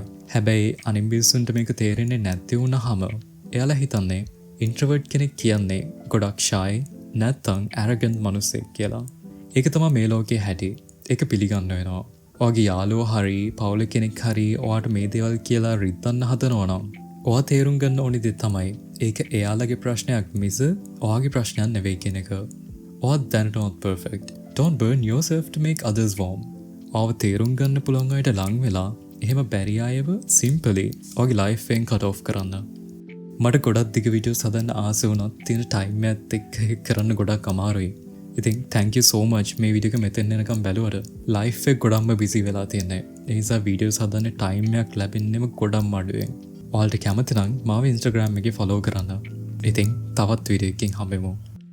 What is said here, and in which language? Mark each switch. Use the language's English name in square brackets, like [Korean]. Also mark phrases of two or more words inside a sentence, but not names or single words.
[Sinhala] හැබැයි අනිත් මිනිස්සුන්ට මේක තේරෙන්නේ නැති වුණාම එයාලා හිතන්නේ ඉන්ට්‍රෝවර්ට් කෙනෙක් කියන්නේ ගොඩක් shy නැත්තම් arrogant මිනිස්සෙක් කියලා. ඒක තමයි මේ ලෝකේ හැටි. ඒක පිළිගන්න වෙනවා. ඔයාගේ යාළුවෝ හරි, පවුල කෙනෙක් හරි ඔයාට මේ දේවල් කියලා රිද්දන්න හදනවා නම් ඔයා තේරුම් ගන්න ඕනි දේ තමයි ඒක එයාලගේ ප්‍රශ්නයක් මිස ඔයාගේ ප්‍රශ්නයක් නෙවෙයි කියන එක. ඔයා දැනටමත් perfect. [English] Don't burn yourself to make others warm. [Sinhala] ඔයාව තේරුම් ගන්න පුළුවන් අයට ලං වෙලා එහෙම බැරි අයව simply ඔයාගේ life එකෙන් [English] cut off [Sinhala] කරන්න. මට ගොඩක් දිග වීඩියෝස් හදන්න ආස වුණත් තියෙන time එකත් එක්ක කරන්න ගොඩක් අමාරුයි. ඉතින් [English] thank you so much [Sinhala] මේ වීඩියෝ එක මෙතෙන් එනකම් බැලුවට. life එක ගොඩක්ම busy වෙලා තියෙන්නේ. ඒ නිසා වීඩියෝස් හදන්න time එකක් ලැබෙන්නෙම ගොඩක්ම අඩුවෙන්. ඔයාලට කැමති නම් මාව Instagram එකේ follow කරන්න. ඉතින් තවත් වීඩියෝ එකකින් හම්බෙමු.